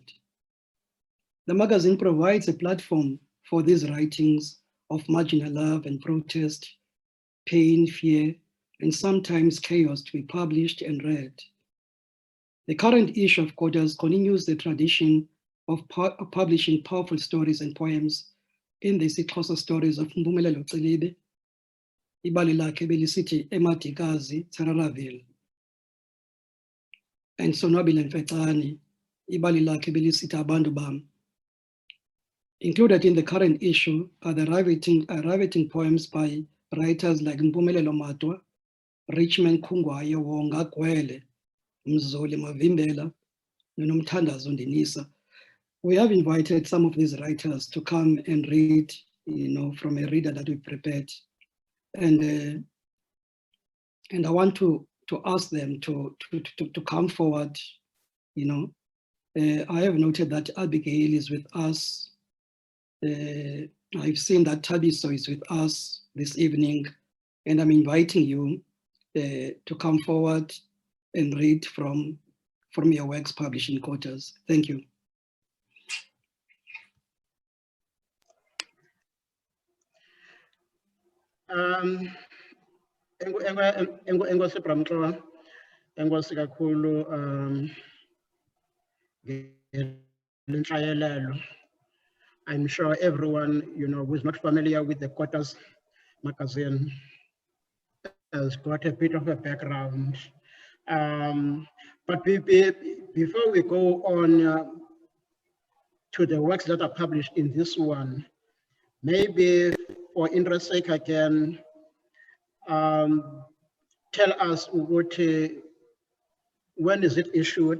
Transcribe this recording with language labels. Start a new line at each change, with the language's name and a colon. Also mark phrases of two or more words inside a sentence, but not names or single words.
English: The magazine provides a platform for these writings of marginal love and protest, pain, fear, and sometimes chaos to be published and read. The current issue of Kotaz continues the tradition of publishing powerful stories and poems in the isiXhosa stories of Mpumelelo Cilibe,
Xhosa: ibali lakhe belisithi
English: Emadikazi, Tsararaville, and Sonwabile Mfecane,
Xhosa: ibali lakhe belisithi
English: Abantu Bam. Included in the current issue are the riveting poems by writers like Mpumelelo Matwa, Richmond Khungwaye, Wonga Gwele, Mzoli Mavimbela, Nomthandazo Ndinisa. We have invited some of these writers to come and read, from a reader that we prepared. And I want to ask them to come forward, I have noted that Abigail is with us. I've seen that Tabiso is with us this evening, and I'm inviting you to come forward and read from your works published in Kotaz. Thank you.
Xhosa: Enkosi Bramxowa, enkosi kakhulu ngenhlayelelo.
English: I'm sure everyone, who is not familiar with the Kotaz magazine has got a bit of a background. But before we go on to the works that are published in this one, maybe for interest's sake, I can tell us what, when is it issued?